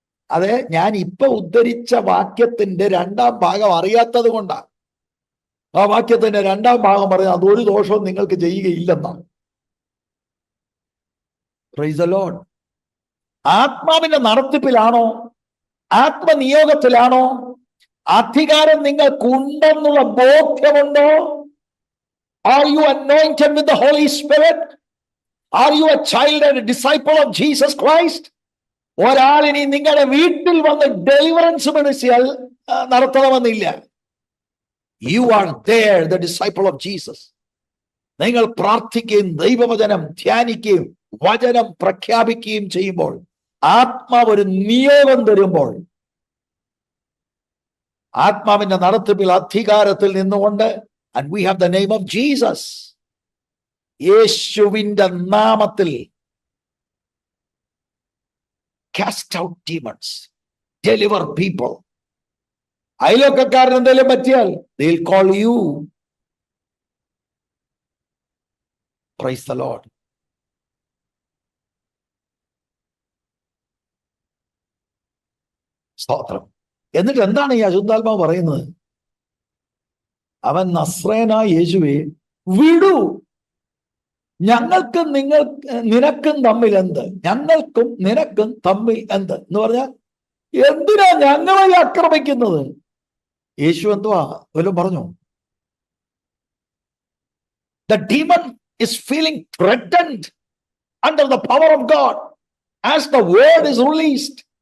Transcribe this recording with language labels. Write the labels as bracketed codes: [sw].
[ml] അതെ, ഞാൻ ഇപ്പൊ ഉദ്ധരിച്ച വാക്യത്തിന്റെ രണ്ടാം ഭാഗം അറിയാത്തത് കൊണ്ടാണ് ആ വാക്യത്തിന്റെ രണ്ടാം ഭാഗം പറയുന്നത് അതൊരു ദോഷവും നിങ്ങൾക്ക് ചെയ്യുകയില്ലെന്നാണ്. [en] Praise the Lord. [ml] ആത്മാവിന്റെ നടത്തിപ്പിലാണോ, ആത്മനിയോഗത്തിലാണോ, അധികാരം നിങ്ങൾക്കുണ്ടെന്നുള്ള ബോധ്യമുണ്ടോ? [en] Are you anointed with the Holy Spirit? Are you a child and a disciple of Jesus Christ? [ml] ഒരാളിനി നിങ്ങളുടെ വീട്ടിൽ വന്ന് deliverance ministry നടത്തണമെന്നില്ല. [en] You are there, the disciple of Jesus. [ml] നിങ്ങൾ പ്രാർത്ഥിക്കുകയും ദൈവവചനം ധ്യാനിക്കുകയും വചനം പ്രഖ്യാപിക്കുകയും ചെയ്യുമ്പോൾ, ആത്മാവ് ഒരു നിയോഗം തരുമ്പോൾ, ആത്മാവിന്റെ നടത്തിപ്പിൽ അധികാരത്തിൽ നിന്നുകൊണ്ട്, [en] and we have the name of Jesus, [ml] യേശുവിന്റെ നാമത്തിൽ [en] cast out demons, deliver people. [ml] അയൽവക്കക്കാരൻ എന്തെങ്കിലും പറ്റിയാൽ [en] they'll call you. Praise the Lord. [ml] സ്തോത്രം. എന്നിട്ട് എന്താണ് ഈ അശുദ്ധാത്മാവ് പറയുന്നത്? അവൻ നസ്രേനായ യേശുവെ വിടൂ, ഞങ്ങൾക്കും നിനക്കും തമ്മിൽ എന്ത്? ഞങ്ങൾക്കും നിനക്കും തമ്മിൽ എന്ത് എന്ന് പറഞ്ഞാൽ എന്തിനാ ഞങ്ങളെ ആക്രമിക്കുന്നത്? യേശു എന്തുവാ വല്ലതും പറഞ്ഞു? [en] The demon is feeling threatened under the power of God as the word is released.